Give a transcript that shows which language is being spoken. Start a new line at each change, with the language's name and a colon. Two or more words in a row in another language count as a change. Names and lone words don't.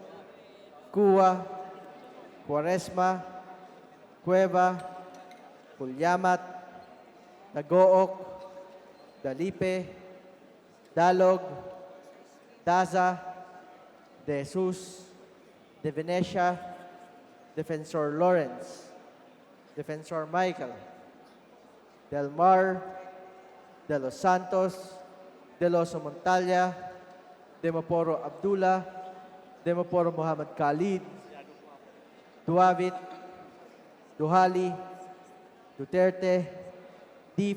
English: Cua, Cuaresma, Cueva, Pulyamat, Nagook, Dalipe, Dalog, Daza, De Jesus, De Venecia, Defensor Lawrence, Defensor Michael, Del Mar, De Los Santos, De Los Montalia, Demoporo Abdullah, Demoporo Muhammad Khalid, Duavit, Duhali, Duterte, D.